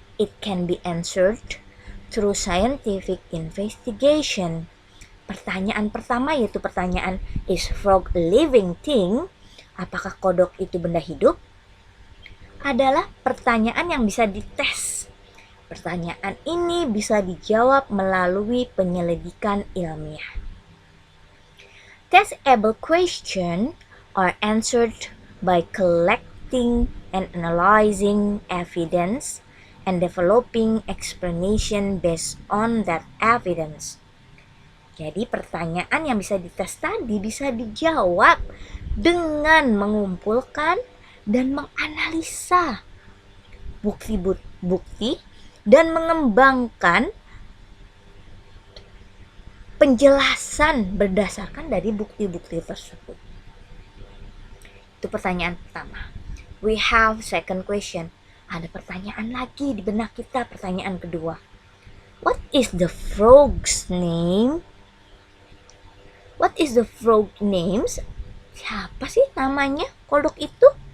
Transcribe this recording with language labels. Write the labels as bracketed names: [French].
[English] It can be answered through scientific investigation. [Indonesian] Pertanyaan pertama yaitu pertanyaan [English] is frog a living thing? [Indonesian] Apakah kodok itu benda hidup? Adalah pertanyaan yang bisa dites. Pertanyaan ini bisa dijawab melalui penyelidikan ilmiah. [English] Testable questions are answered by collecting and analyzing evidence and developing explanation based on that evidence. [Indonesian] Jadi pertanyaan yang bisa dites tadi bisa dijawab dengan mengumpulkan dan menganalisa bukti dan mengembangkan penjelasan berdasarkan dari bukti-bukti tersebut. Itu pertanyaan pertama. [English] We have second question. [Indonesian] Ada pertanyaan lagi di benak kita, pertanyaan kedua. [English] What is the frog's name? What is the frog names? [Indonesian] Siapa sih namanya kodok itu?